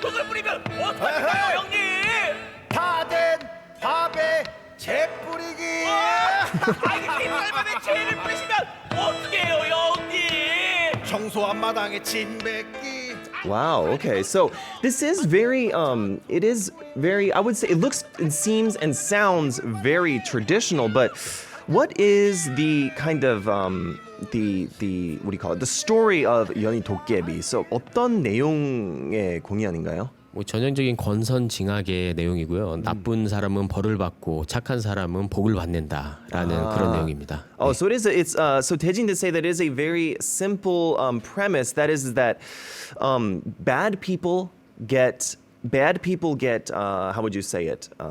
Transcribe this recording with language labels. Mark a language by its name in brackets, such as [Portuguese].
[Korean] 흙을 뿌리면 어떡할까요, 형님? 다 된 밥에 재 뿌리기. 아니, 빗살밥에 재를 뿌리시면 어떡해요, 형님? 청소한 마당에 침 뱉기. [English] Wow, okay. So this is very it is very, I would say, it looks and seems and sounds very traditional, but what is the kind of the what do you call it? The story of 연희 도깨비. So [Korean] 어떤 내용의 공연인가요? 뭐 전형적인 권선징악의 내용이고요. 나쁜 사람은 벌을 받고 착한 사람은 복을 받는다라는 그런 내용입니다. [English] Oh, so it's so Taejin did say that it is a very simple premise. That is that bad people get how would you say it?